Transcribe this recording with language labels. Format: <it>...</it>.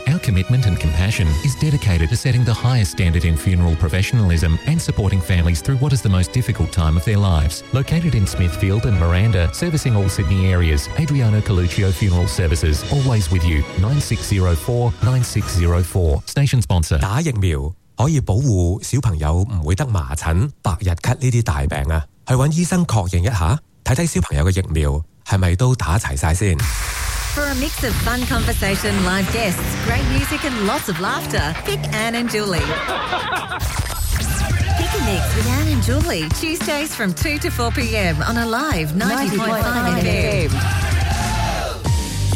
<en>Our commitment and compassion is dedicated to setting the highest standard in funeral professionalism and supporting families through what is the most difficult time of their lives. Located in Smithfield and Miranda, servicing all Sydney areas, Adriano Coluccio Funeral Services, always with you. 9604-9604. Station sponsor.</en> <zh>打疫苗可以保护小朋友不会得麻疹、白日咳呢啲大病啊，去揾医生确认一下，睇睇小朋友嘅疫苗系咪都打齐晒先。</zh> <en>For a mix of fun conversation, live guests, great music and lots of laughter, pick Anne and Julie. Pick a mix with Anne and Julie, Tuesdays from 2 to 4 p.m. on Alive 90.5 FM.</en>